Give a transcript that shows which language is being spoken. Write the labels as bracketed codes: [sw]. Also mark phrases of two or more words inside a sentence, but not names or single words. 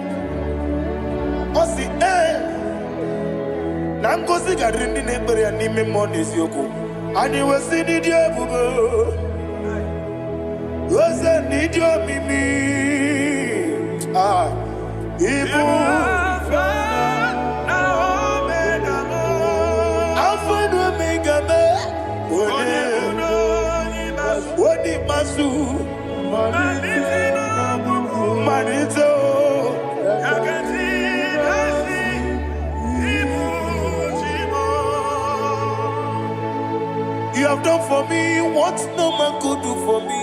[ig] Osi na ngozi gadiri ndị na-ekpere ya n'ime mmụọ na eziokwu. Anyị wesi n'ịdị ebube. Oze n'ịdị omimi. Ibu Alpha na Omega mo. Alpha na Omega me. Odi masu. Manito. [en] You have done for me what no man could do for me.